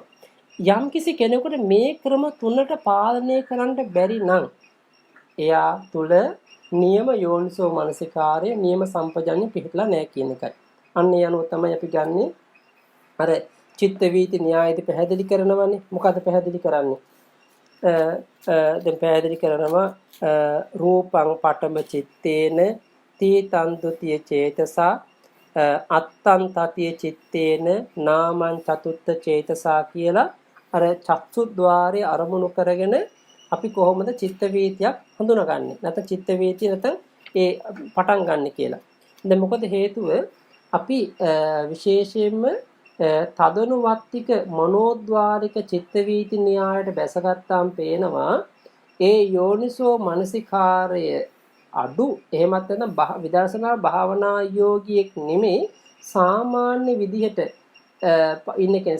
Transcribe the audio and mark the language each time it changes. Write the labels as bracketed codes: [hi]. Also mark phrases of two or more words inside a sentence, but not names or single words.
[si] යම් කිසි කෙනෙකුට මේ ක්‍රම තුනට පාලනය කරන්න බැරි නම් එයා තුල නියම යෝනිසෝ මනසිකාරය නියම සම්පජඤ්ඤය පිහිටලා නැහැ කියන එකයි. අන්න ඒ අනුව තමයි අපි ගන්නෙ අර චිත්ත වීති න්‍යායදී පැහැදිලි කරනවානේ. මොකද පැහැදිලි කරන්නේ? දැන් පැහැදිලි කරනවා [pi] රූපං පඨම චිත්තේන තීතං ဒ ුතිය චේතසා අත්තං තතිය චිත්තේන නාමං චතුත්ථ චේතසා [si] කියලා අර චක්සුද්්වාරයේ අරමුණු කරගෙන අපි කොහොමද චිත්ත වීතියක් හඳුනගන්නේ? නැත්නම් චිත්ත වීතිය නැත්නම් ඒ පටන් ගන්න කියලා. දැන් මොකද හේතුව අපි විශේෂයෙන්ම තදනුවත්තික මනෝද්වාරික චිත්ත වීති න්‍යායයට බැසගත්තාම පේනවා ඒ යෝනිසෝ මනසිකාරය අඩු එහෙමත් නැත්නම් විදර්ශනා භාවනා යෝගියෙක් නෙමෙයි සාමාන්‍ය විදිහට ඉන්න කෙනෙක්.